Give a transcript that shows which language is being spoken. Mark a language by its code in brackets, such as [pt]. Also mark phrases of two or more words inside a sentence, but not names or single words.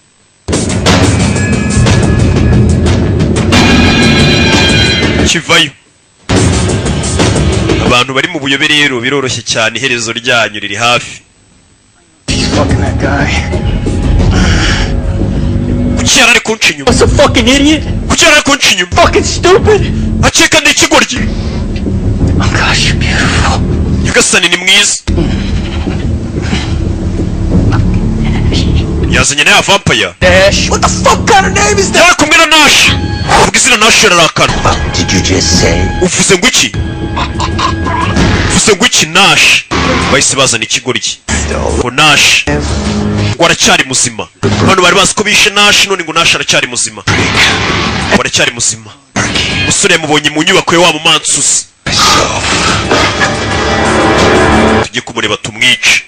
[rw] Kivayo. Abantu bari mu buyobe rero biroroshye cyane, iherezo ryanyu riri hafi. Kucyara ari kunca inyuma. [en] What's a fucking idiot? [rw] Kucyara ari kunca inyuma. [en] Fucking stupid. [rw] Aceka ni ikigoryi. [en] Oh gosh, you're beautiful. [rw] Nyagasani ni mwiza. Yazanye na vampire. Nash. [en] What the fuck kind of name is that? [rw] Yari kumwe na Nash. Uvuga izina Nash ararakana. [en] What did you just say? [rw] Uvuze ngo iki? Uvuze ngo iki Nash? Bahise bazana ikigoryi. Ngo Nash. Ngo aracyari muzima. Hano bari bazi ko bishe Nash, none ngo Nash aracyari muzima. Ngo aracyari muzima. Musore mubonye mu nyubako ya wa mumansuzi. Tujye kumureba tumwice.